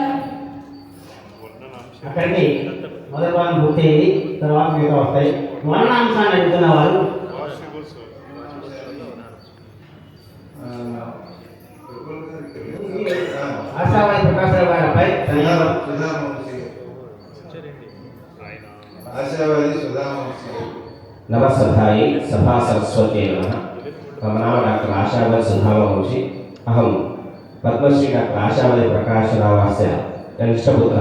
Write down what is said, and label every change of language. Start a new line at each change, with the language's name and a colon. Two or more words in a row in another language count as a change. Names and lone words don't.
Telugu: అక్కడికి మొదటి భాగం పూర్తయింది, తర్వాత మిగతా వస్తాయి. వర్ణాంశాన్ని అడుగుతున్న వారు ఆశావాది ప్రకాశరావు గారి అబ్బాయి ధన్యవాదాలు.
Sanskrit: आशावादी सुधामंशी नमस्सभायै सभा सरस्वती नमः। मम नाम डॉक्टर आशावादी सुधामवंशी। अहं पद्मश्री डॉक्टर आशावादी प्रकाशरावस्य कनिष्ठपुत्रः।